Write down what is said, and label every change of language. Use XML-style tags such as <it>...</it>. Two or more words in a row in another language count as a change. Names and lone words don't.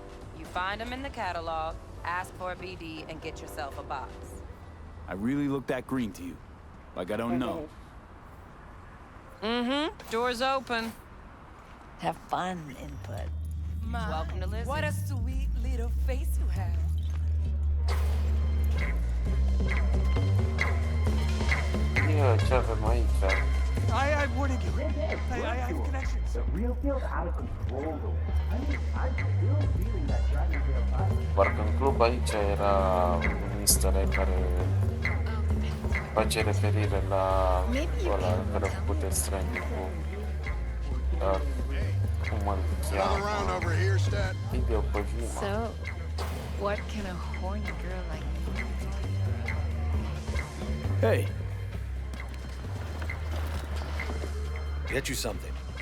<en>You find them in the catalog, ask for a BD, and get yourself a box. I really look that green to you? Like I don't know? Mm-hmm. Door's open. Have fun, Input. Welcome to Lizard. What a sweet little face you have.</en> <ro>Ce avem aici?</ro> <en>I'm warning you. I have connections. The real field's out of control, though. I mean, I'm still feeling that dragon tail vibe.</en> <ro>Parcă în club aici era un</ro> <en>easter egg</en> <ro>care face referire la ăla care a făcut Stranding cu cum îl cheamă? Hideo Kojima.</ro> <en>So, what can a horny girl like me do? Hey. Get you something.</en>